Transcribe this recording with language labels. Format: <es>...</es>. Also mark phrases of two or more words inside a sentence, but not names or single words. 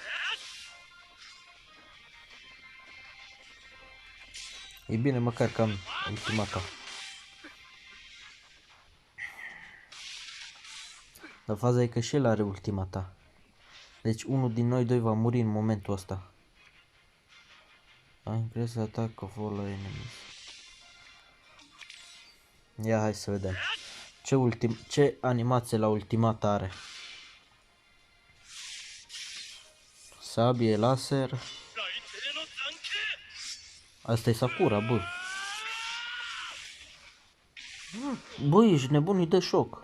<ro>E bine măcar că am ultimata. Dar faza e că și el are ultimata. Deci unul din noi doi va muri în momentul ăsta. Ai impresia</ro> <en>attack of all enemies.</en> <ro>Ia hai să vedem. Ce animație la ultimata are? Sabie, laser. Asta e Sakura, bă. Bă, ești nebun, îi dă șoc.</ro>